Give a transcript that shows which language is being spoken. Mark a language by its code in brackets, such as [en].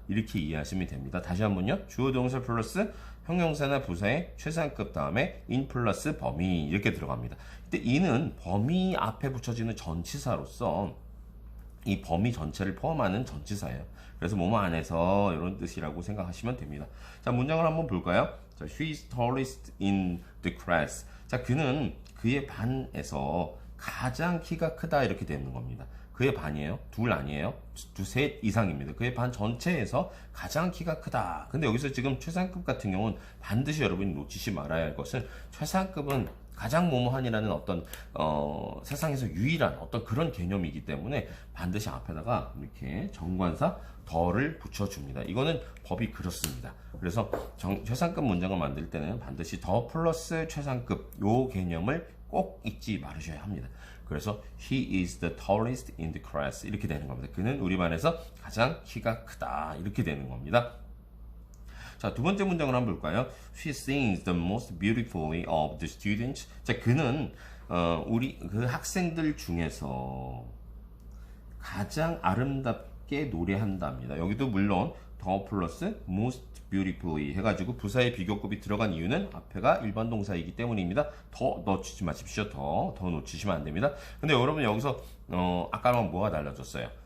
[ko] 이렇게 이해하시면 됩니다. 다시 한번요. 주어 동사 플러스 형용사나 부사의 최상급 다음에 in 플러스 범위 이렇게 들어갑니다. 근데 in은 범위 앞에 붙여지는 전치사로서 이 범위 전체를 포함하는 전치사예요. 그래서 뭐뭐 안에서 이런 뜻이라고 생각하시면 됩니다. 자, 문장을 한번 볼까요? [en] 자, she is tallest in the class. [ko] 자, 그는 그의 반에서 가장 키가 크다 이렇게 되는 겁니다. 그의 반이에요. 둘 아니에요. 셋 이상입니다. 그의 반 전체에서 가장 키가 크다. 근데 여기서 지금 최상급 같은 경우는 반드시 여러분이 놓치지 말아야 할 것은, 최상급은 가장 뭐뭐한이라는 어떤 세상에서 유일한 어떤 그런 개념이기 때문에 반드시 앞에다가 이렇게 정관사 더를 붙여줍니다. 이거는 법이 그렇습니다. 그래서 최상급 문장을 만들 때는 반드시 더 플러스 최상급 요 개념을 꼭 잊지 말으셔야 합니다. 그래서 [en] he is the tallest in the class [ko] 이렇게 되는 겁니다. 그는 우리 반에서 가장 키가 크다 이렇게 되는 겁니다. 자, 두 번째 문장을 한번 볼까요? [en] She sings the most beautifully of the students. [ko] 자, 그는 우리 그 학생들 중에서 가장 아름답게 노래한답니다. 여기도 물론 더 플러스 [en] most beautifully [ko] 해가지고 부사의 비교급이 들어간 이유는 앞에가 일반 동사이기 때문입니다. 더 놓치지 마십시오. 더 놓치시면 안 됩니다. 근데 여러분 여기서 아까랑 뭐가 달라졌어요?